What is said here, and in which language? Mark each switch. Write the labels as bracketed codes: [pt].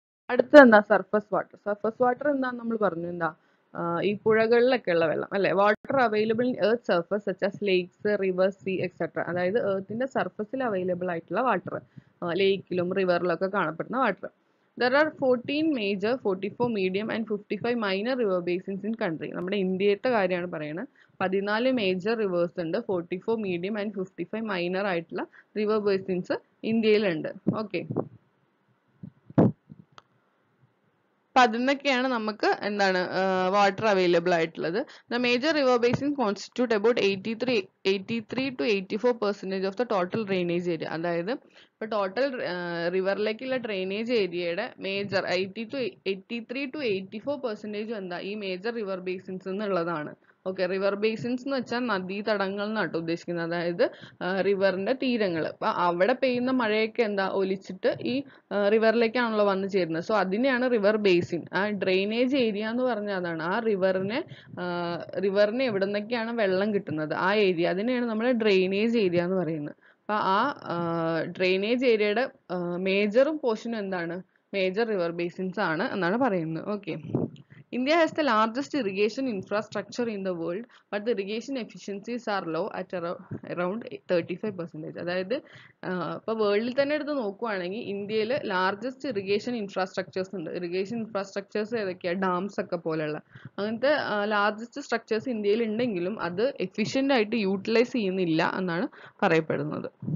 [ml] അടുത്തത് surface water എന്താന്ന് നമ്മൾ പറഞ്ഞു. ഈ പുഴകളിലൊക്കെ ഉള്ള വെള്ളം അല്ലെ. [en] Water available in earth surface such as lakes, rivers, sea etcetera. [ml] അതായത് എർത്തിന്റെ സർഫസിൽ അവൈലബിൾ ആയിട്ടുള്ള വാട്ടർ, ലേക്കിലും റിവറിലൊക്കെ കാണപ്പെടുന്ന water. [en] There are 14 major, 44 medium and 55 minor river basins in country. [ml] നമ്മുടെ ഇന്ത്യയുടെ കാര്യമാണ് പറയുന്നത്. 14 മേജർ റിവേഴ്സ് ഉണ്ട്, 44 മീഡിയം ആൻഡ് 55 മൈനർ ആയിട്ടുള്ള റിവർ ബേസിൻസ് ഇന്ത്യയിലുണ്ട്. ഓക്കെ, അപ്പൊ അതിന്നൊക്കെയാണ് നമുക്ക് വാട്ടർ അവൈലബിൾ ആയിട്ടുള്ളത്. [en] The major river basin constitute about 83 to 84% of the total drainage area. [ml] അതായത് ഇപ്പൊ ടോട്ടൽ റിവറിലേക്കുള്ള ഡ്രെയിനേജ് ഏരിയയുടെ മേജർ 83 to 84% ഈ മേജർ റിവർ ബേസിൻസ് എന്നുള്ളതാണ്. ഓക്കെ, റിവർ ബേസിൻസ് എന്ന് വെച്ചാൽ നദീതടങ്ങൾ എന്നാട്ടോ ഉദ്ദേശിക്കുന്നത്. അതായത് റിവറിന്റെ തീരങ്ങൾ. അപ്പൊ അവിടെ പെയ്യുന്ന മഴയൊക്കെ ഒലിച്ചിട്ട് ഈ റിവറിലേക്കാണല്ലോ വന്നു ചേരുന്നത്. സോ അതിനെയാണ് റിവർ ബേസിൻ. ആ ഡ്രെയിനേജ് ഏരിയ എന്ന് പറഞ്ഞാൽ അതാണ്. ആ റിവറിന് എവിടെ നിന്നൊക്കെയാണ് വെള്ളം കിട്ടുന്നത് ആ ഏരിയ, അതിനെയാണ് നമ്മൾ ഡ്രെയിനേജ് ഏരിയ എന്ന് പറയുന്നത്. അപ്പൊ ആ ഡ്രെയിനേജ് ഏരിയയുടെ മേജറും പോർഷനും മേജർ റിവർ ബേസിൻസ് ആണ് എന്നാണ് പറയുന്നത്. [en] Okay, India has the largest irrigation infrastructure in the world, but the irrigation efficiencies are low at around 35%. [ml] അതായത് ഇപ്പോൾ വേൾഡിൽ തന്നെ എടുത്ത് നോക്കുവാണെങ്കിൽ ഇന്ത്യയിൽ ലാർജസ്റ്റ് ഇറിഗേഷൻ ഇൻഫ്രാസ്ട്രക്ചേഴ്സ് ഉണ്ട്. ഇറിഗേഷൻ ഇൻഫ്രാസ്ട്രക്ചേഴ്സ് ഏതൊക്കെയാണ്? ഡാംസ് ഒക്കെ പോലെയുള്ള അങ്ങനത്തെ ലാർജസ്റ്റ് സ്ട്രക്ചേഴ്സ് ഇന്ത്യയിൽ ഉണ്ടെങ്കിലും അത് എഫിഷ്യൻ്റ് ആയിട്ട് യൂട്ടിലൈസ് ചെയ്യുന്നില്ല എന്നാണ് പറയപ്പെടുന്നത്.